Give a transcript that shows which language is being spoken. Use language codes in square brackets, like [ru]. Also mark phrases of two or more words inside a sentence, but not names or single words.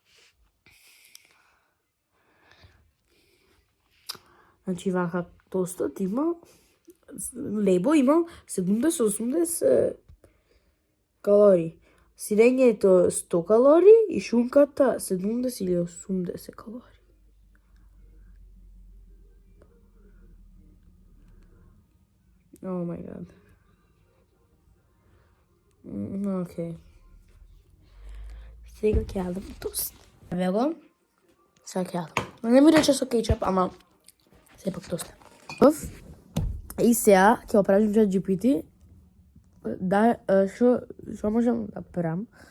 [mk] Значи вака тостот има, лебо има 70-80 калории. Сирењето 100 калории и шунката 70 или 80 калории. [en] Oh my god. [mk] Океј. Сега ќе јадам тост. Еве го. Сега ќе јадам. Не ми рече со кетчуп, ама сепак тост. И сега ќе опрашам ChatGPT да што можам да правам.